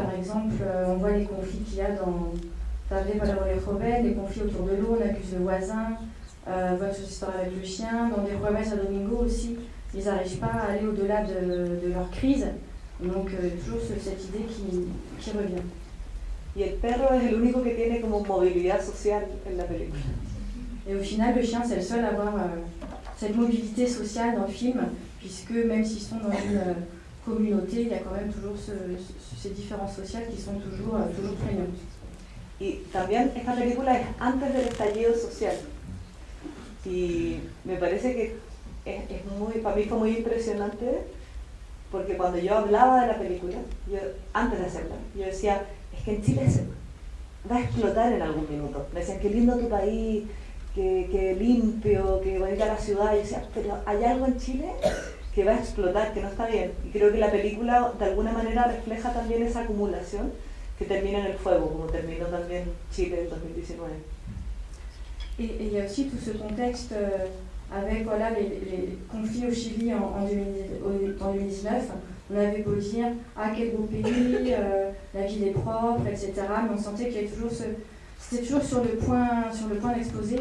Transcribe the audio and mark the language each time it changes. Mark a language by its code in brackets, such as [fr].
[fr] Par exemple, on voit les conflits qu'il y a dans les conflits autour de l'eau, on accuse le voisin, votre histoire avec le chien. Dans des jueves a domingo aussi, ils n'arrivent pas à aller au-delà de leur crise. Donc toujours cette idée qui revient. [es] Y el perro es el único que tiene como movilidad social en la película. [fr] Et au final, le chien, c'est le seul à avoir cette mobilité sociale dans le film, puisque même s'ils sont dans une communauté, il y a quand même toujours ces différences sociales qui sont toujours prégnantes. [es] Y también esta película es antes del estallido social. Y me parece que para mí fue muy impresionante, porque cuando yo hablaba de la película, antes de hacerla, yo decía, es que en Chile se va a explotar en algún minuto. Me decían, qué lindo tu país, que limpio, que bonita la ciudad. Y yo decía, pero hay algo en Chile que va a explotar, que no está bien. Y creo que la película de alguna manera refleja también esa acumulación que termina en el fuego, como terminó también Chile en 2019. [fr] Et il y a aussi tout ce contexte avec voilà, les conflits au Chili en 2019. On avait beau dire « Ah, quel beau pays, la ville est propre, etc. » Mais on sentait qu'il y avait toujours c'était toujours sur le point d'exploser.